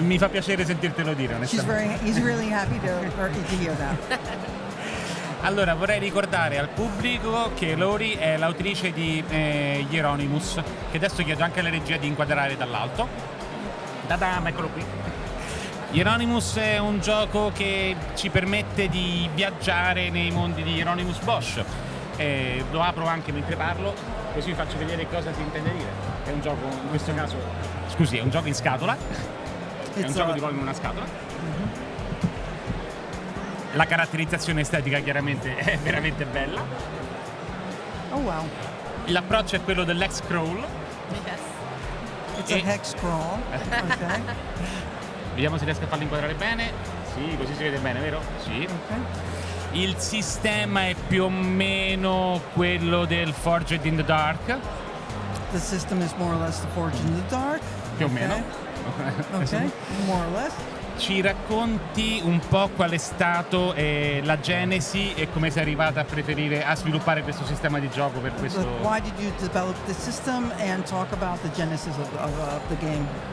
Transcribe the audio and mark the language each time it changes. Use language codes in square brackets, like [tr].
[it] Mi fa piacere sentirtelo dire, onestamente. [en] He's really happy to hear that. [it] Allora, vorrei ricordare al pubblico che Laurie è l'autrice di Hieronymus, che adesso chiedo anche alla regia di inquadrare dall'alto. Eccolo qui. Hieronymus è un gioco che ci permette di viaggiare nei mondi di Hieronymus Bosch. Lo apro anche mentre parlo, così vi faccio vedere cosa si intende dire. È un gioco, in questo caso, è un gioco in scatola. È un gioco di ruolo in una scatola. Mm-hmm. La caratterizzazione estetica chiaramente è veramente bella. [en] Oh wow. [it] L'approccio è quello dell'hex crawl. [en] Yes. It's a hex crawl. Okay. [it] Vediamo se riesco a farlo inquadrare bene. Sì, così si vede bene, vero? Sì. Okay. Il sistema è più o meno quello del Forged in the Dark. [en] The system is more or less the Forged in the Dark. [it] Più o meno. [en] Ok, more or less. [it] Ci racconti un po' qual è stato la genesi e come sei arrivata a sviluppare questo sistema di gioco per questo? [en] Why did you develop the system and talk about the genesis of the game?